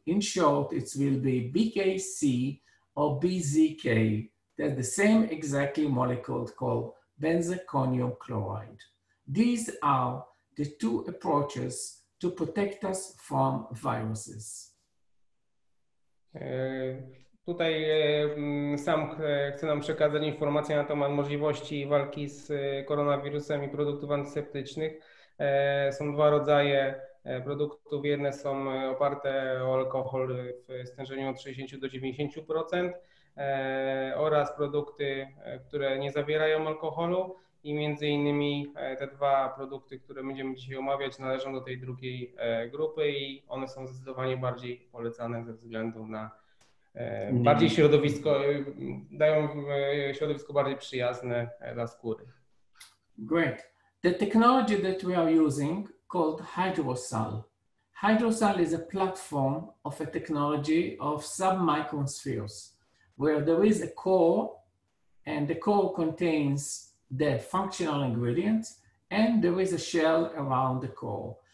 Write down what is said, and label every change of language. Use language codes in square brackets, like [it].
[en] In short, it will be BKC or BZK. They're the same exactly molecule called benzoconium chloride. These are the 2 approaches to protect us from viruses. [pl] Tutaj sam chcę nam przekazać informacje na temat możliwości walki z koronawirusem i produktów antyseptycznych. Są 2 rodzaje produktów. Jedne są oparte o alkohol w stężeniu od 60 do 90% oraz produkty, które nie zawierają alkoholu i między innymi te 2 produkty, które będziemy dzisiaj omawiać, należą do tej drugiej grupy i one są zdecydowanie bardziej polecane ze względu na bardziej środowisko, dają środowisko bardziej przyjazne dla skóry. [en] Great. The technology that we are using called Hydrosal. Hydrosal is a platform of a technology of submicron spheres where there is a core and the core contains the functional ingredients and there is a shell around the core.